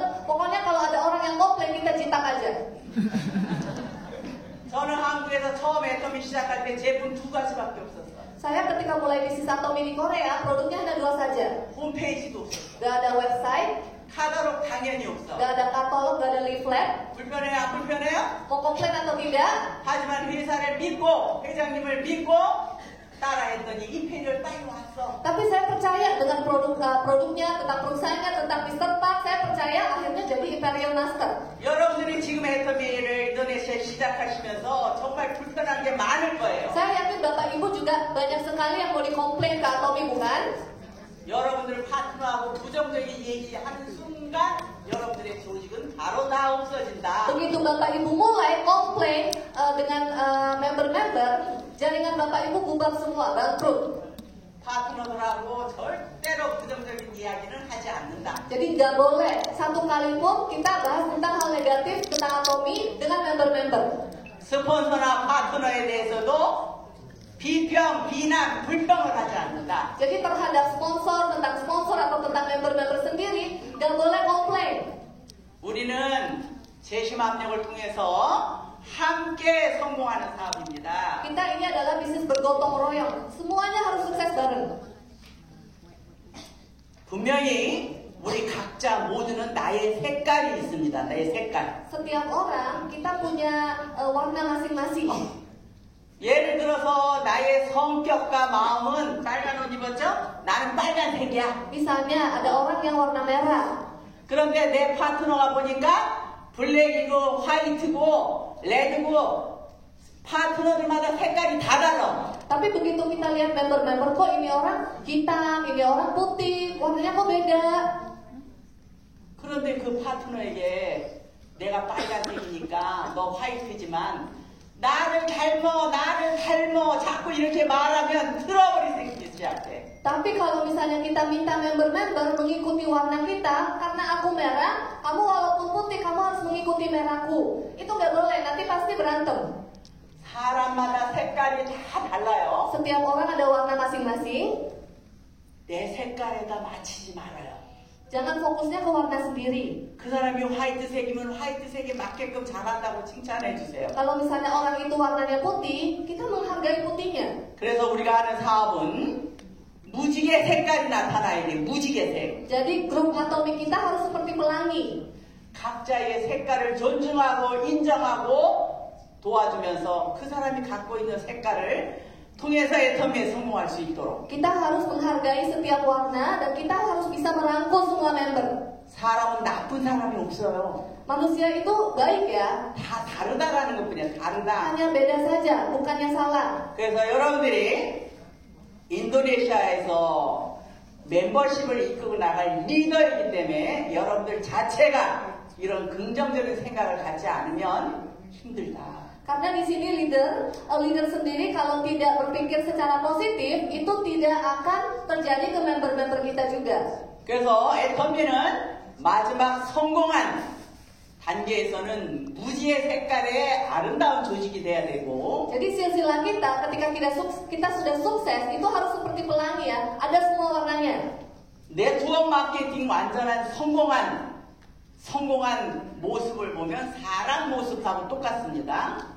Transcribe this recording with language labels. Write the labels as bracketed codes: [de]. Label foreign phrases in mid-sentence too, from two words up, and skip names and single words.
[id] Pokoknya kalau ada orang yang komplain, kita jitak aja. [ko] 저는 한국에서 처음 애터미 시작할 때 제품 2가지밖에 없었어요. [id] Saya ketika mulai bisnis Atomi di Korea, produknya hanya 2 saja. [ko] 홈페이지도 없었어. [id] Gak ada website, [ko] 카talog 당연히 없어. [id] gak ada katalog, gak ada leaflet. [ko] 불편해요? 안 불편해요? [id] Mau komplain atau tidak? [ko] 하지만 회사를 믿고 회장님을 믿고 따라했더니 이 페이지를 빨리 왔어. [id] Tapi saya percaya dengan produknya, tentang perusahaannya, tentang Mr. Park, saya percaya akhirnya jadi Imperial Master. [ko] 여러분들이 지금 애터미를 인도네시아에 시작하시면서 정말 불편한 게 많을 거예요. [id] Saya yakin Bapak Ibu juga banyak sekali yang mau dikomplain ke Atomi, bukan? [ko] 여러분들 파트너하고 부정적인 얘기하는 순간 여러분들의 조직은 바로 다 없어진다. [id] Begitu Bapak Ibu mulai komplain dengan member-member, jaringan Bapak Ibu bubar semua, bangkrut. [ko] 파트너들하고 절대로 부정적인 이야기는 하지 않는다. [id] Jadi nggak boleh satu kali pun kita bahas tentang hal negatif tentang Atomi dengan member-member. [ko] 스폰서나 파트너에 대해서도 비평, 비난, 불평을 하지 않는다. [id] Jadi terhadap sponsor, tentang sponsor atau tentang member-member sendiri, nggak boleh komplain. [ko] 우리는 재심 압력을 통해서 함께 성공하는 사업입니다. [id] Kita ini adalah bisnis bergotong royong. Semuanya harus sukses bareng. [ko] 분명히 우리 각자 모두는 나의 색깔이 있습니다. 나의 색깔. [id] Setiap orang kita punya warna masing-masing. [ko] 예를 들어서 나의 성격과 마음은 빨간 옷 입었죠? 나는 빨간색이야. [id] Misalnya ada orang yang warna merah. [ko] 그런데 내 파트너가 보니까 블랙이고 화이트고 레드고 파트너들마다 색깔이 다 달라. [id] Tapi begitu kita lihat member-member, kok ini orang hitam, ini orang putih, warnanya kok beda. [ko] 그런데 그 파트너에게 내가 빨간색이니까 너 화이트지만 나를 닮어 자꾸 이렇게 말하면 트러블이 생기기 시작해. [id] Tapi kalau misalnya kita minta member-member mengikuti warna kita, karena aku merah, kamu walaupun putih, kamu harus mengikuti merahku. Itu nggak boleh, nanti pasti berantem. [ko] 사람마다 색깔이 다 달라요. [id] Setiap orang ada warna masing-masing. [ko] 내 색깔에다 맞추지 말아요. [id] Jangan fokusnya ke warna sendiri. [ko] 그 사람이 화이트색이면 화이트색에 맞게끔 잘한다고 칭찬해 주세요. [id] Kalau misalnya orang itu warnanya putih, kita menghargai putihnya. [ko] 그래서 우리가 하는 사업은 무지개 색깔이 나타나야 돼. 무지개색. [id] Jadi grup Atomi kita harus seperti pelangi. [ko] 각자의 색깔을 존중하고 인정하고 도와주면서 그 사람이 갖고 있는 색깔을 통해서 애터미에 성공할 수 있도록. [id] Kita harus menghargai setiap warna dan kita harus bisa merangkul semua member. [ko] 사람은 나쁜 사람이 없어요. [id] Manusia itu baik ya, [ko] 다 다르다라는 것뿐이야. 다르다. [id] hanya beda saja, bukannya salah. [ko] 그래서 여러분들이 인도네시아에서 멤버십을 이끌고 나갈 리더이기 때문에 여러분들 자체가 이런 긍정적인 생각을 갖지 않으면 힘들다. [id] Karena di sini leader sendiri kalau tidak berpikir secara positif itu tidak akan terjadi ke member-member kita juga. [ko] 그래서 애터미는 마지막 성공한 단계에서는 무지의 색깔의 아름다운 조직이 돼야 되고, [id] Jadi silsilah kita ketika kita sudah sukses itu harus seperti pelangi ya, ada semua warnanya. [en] network marketing [ko] 완전한 성공한 모습을 보면 사람 모습하고 똑같습니다.